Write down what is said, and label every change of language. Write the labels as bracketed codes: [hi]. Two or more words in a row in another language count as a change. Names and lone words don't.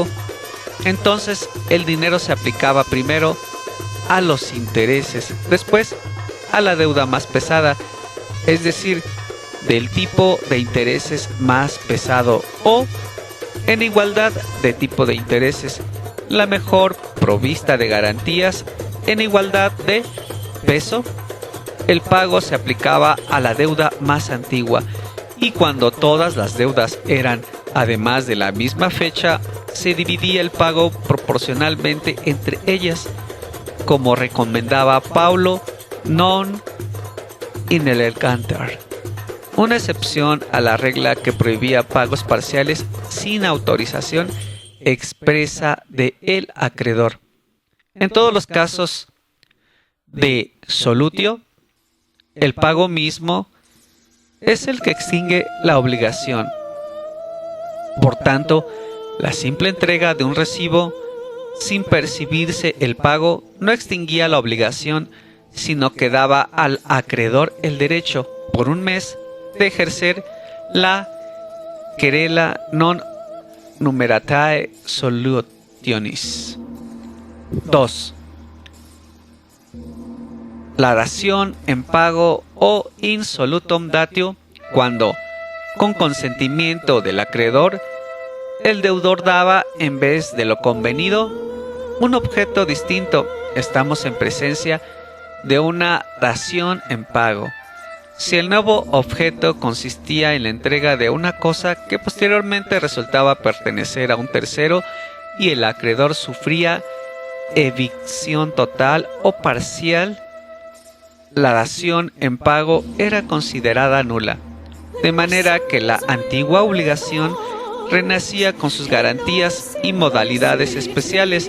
[es] Entonces el dinero se aplicaba primero a los intereses, después a la deuda más pesada, es decir, del tipo de intereses más pesado o en igualdad de tipo de intereses, la mejor provista de garantías en igualdad de peso. El pago se aplicaba a la deuda más antigua y cuando todas las deudas eran además de la misma fecha, se dividía el pago proporcionalmente entre ellas, como recomendaba Paulo [la] non inelegante, [es] una excepción a la regla que prohibía pagos parciales sin autorización expresa de el acreedor. En todos los casos de solutio, el pago mismo es el que extingue la obligación. Por tanto, la simple entrega de un recibo sin percibirse el pago no extinguía la obligación, sino que daba al acreedor el derecho, por un mes, de ejercer la [la] querela non numeratae solutionis. [es] 2. La dación en pago o [la] in solutum datio, [es] cuando, con consentimiento del acreedor, el deudor daba, en vez de lo convenido, un objeto distinto. Estamos en presencia de una dación en pago. Si el nuevo objeto consistía en la entrega de una cosa que posteriormente resultaba pertenecer a un tercero y el acreedor sufría evicción total o parcial, la dación en pago era considerada nula, de manera que la antigua obligación renacía con sus garantías y modalidades especiales.